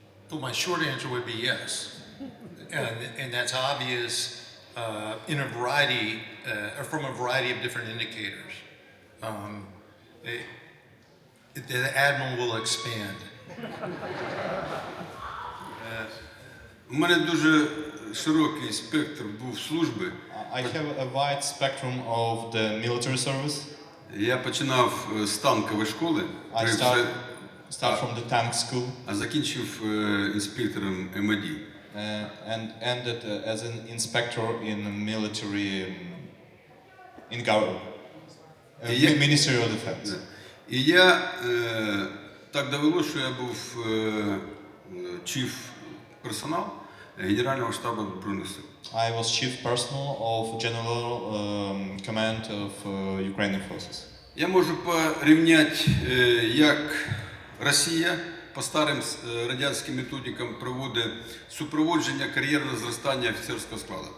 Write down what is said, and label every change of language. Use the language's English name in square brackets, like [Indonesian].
[English] Well, my short answer would be yes. And that's obvious in a variety, or from a variety of different indicators. The Admiral will expand. [Ukrainian] У мене дуже широкий спектр був служби. [English] I have a wide spectrum of the military service. [Ukrainian] Я починав з танкової школи, [English] I start from the tank school [Ukrainian] а закінчив інспектором МАД. [English] And ended as an inspector in military in government, Ministry of Defense. [Ukrainian] І я так довелося, що я був chief персонал Генерального штабу Збройних сил. [English] I was chief personnel of General Command of Ukrainian forces. [Ukrainian] Я можу порівняти, як Росія по старим радянським методикам проводить супроводження кар'єрного зростання офіцерського складу.